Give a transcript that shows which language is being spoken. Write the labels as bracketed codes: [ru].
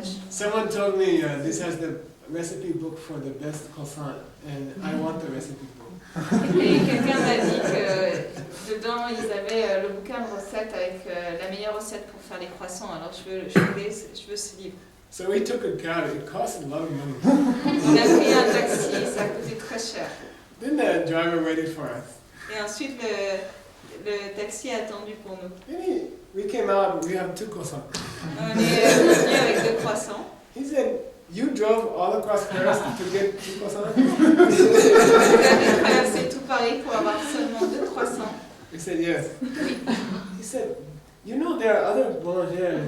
[en] Someone told me this has the recipe book for the best croissant, and I want the recipe book. [fr] Et quelqu'un m'a dit que dedans, ils avaient le bouquin de recettes avec la meilleure recette pour faire les croissants. Alors je veux ce livre. [en] So we took a car. It cost a lot of money. [fr] On a pris un taxi, ça a coûté très cher. [en] Then the driver waited for us. [fr] Et ensuite, le taxi a attendu pour nous. [en] Then we came out. We have 2 croissants. [fr] On est venu avec 2 croissants. [en] He said, "You drove all across Paris to get 2 croissants?" [fr] Vous avez traversé tout Paris pour avoir seulement 2 croissants. [en] We said, "Yes." [fr] Oui. [en] He said, "You know there are other boulangers."